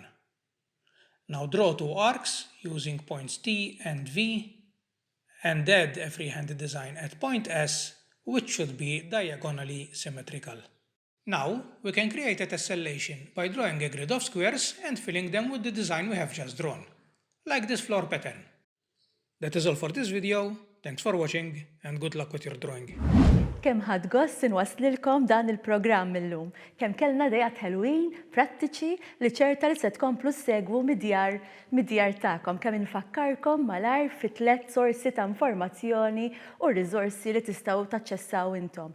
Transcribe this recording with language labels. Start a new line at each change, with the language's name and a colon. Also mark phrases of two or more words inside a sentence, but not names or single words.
English: Now draw 2 arcs using points T and V and add a freehand design at point S, which should be diagonally symmetrical. Now we can create a tessellation by drawing a grid of squares and filling them with the design we have just drawn, like this floor pattern. That is all for this video. Thanks for watching and good luck with your drawing.
Maltese: Kemm ħadd gost inwasslilkom dan il-programm illum. Kemm kellna dejat ħelwin, prattiċi li ċerta li se tkomplu segwu mid-djar tagħkom. Kemm infakkarkom malajr fi 3 sorsi ta' informazzjoni u riżorsi li tistgħu taċċessaw intom.